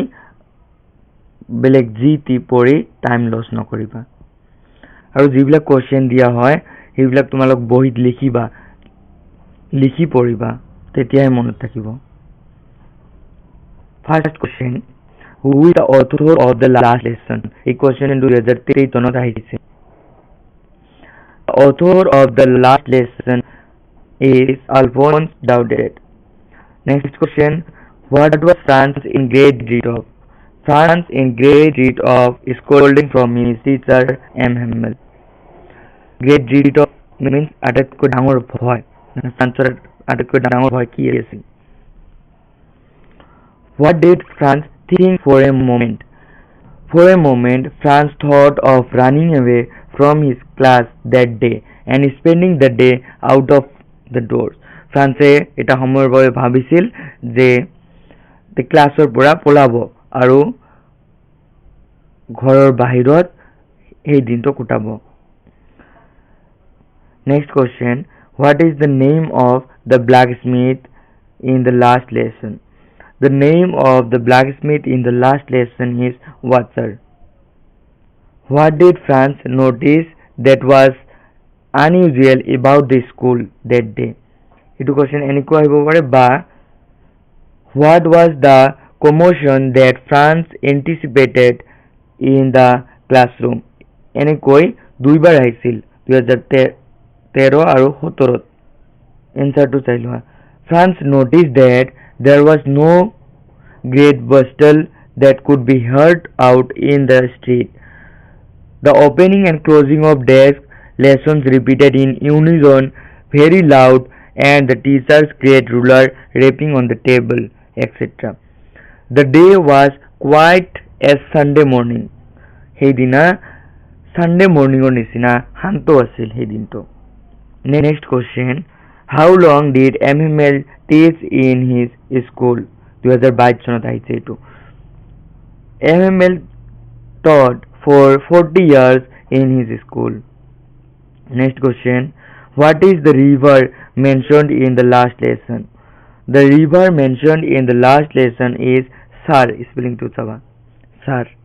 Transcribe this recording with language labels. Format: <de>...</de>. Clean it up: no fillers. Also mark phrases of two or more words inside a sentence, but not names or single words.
<as>বেলেগ যি টি পঢ়ি টাইম লছ নকৰিবা আৰু যিবিলাক কোৱেশ্চন দিয়া হয় সেইবিলাক তোমালোক বহিত লিখিবা, লিখি পঢ়িবা, তেতিয়াহে মনত থাকিব।</as> <en>First question, who is the author of the last lesson?</en> <as>এই কোৱেশ্চন 2023 চনত আহিছে।</as> <en>The author of the last lesson is Alphonse Daudet. Next question, what was Franz in great dread of? Franz in great dread of scolding from his teacher Hamel. Great dread of means</en> <as>আটাইতকৈ ডাঙৰ ভয়। ফ্ৰান্সৰ আটাইতকৈ ডাঙৰ ভয় কি আছিল?</as> <en>What did Franz think for a moment? For a moment, Franz thought of running away from his class that day and spending the day out of the doors.</en> <as>ফ্ৰান্সে এটা সময়ৰ বাবে ভাবিছিল যে ক্লাছৰ পৰা পলাব আৰু ঘৰৰ বাহিৰত এই দিনটো কটাব।</as> <en>Next question, what is the name of the blacksmith in the last lesson? The name of the blacksmith in the last lesson is what, sir? What did Franz notice that was unusual about the school that day? Itu question</en> <as>এনেকুৱা আহিব পাৰে</as> <en>বা what was the commotion that Franz anticipated in the classroom?</en> <as>এনেকৈ দুইবাৰ আহিছিল 2013 আৰু 17। এনসাৰটো চাই লোৱা।</as> <en>Franz noticed that there was no great bustle that could be heard out in the street. The opening and closing of desk, lessons repeated in unison, very loud, and the teacher's great ruler rapping on the table, etc. The day was quite as Sunday morning.</en> <as>সেইদিনা</as> <en>Sunday morning</en> <as>ৰ নিচিনা শান্ত আছিল সেই দিনটো।</as> <en>Next question, how long did Hamel teach in his school?</en> <as>2022 চনত আহিছে এইটো।</as> <en>Hamel taught for 40 years in his school. Next question, what is the river mentioned in the last lesson? The river mentioned in the last lesson is Sar, spelling to Sava, Sar.</en>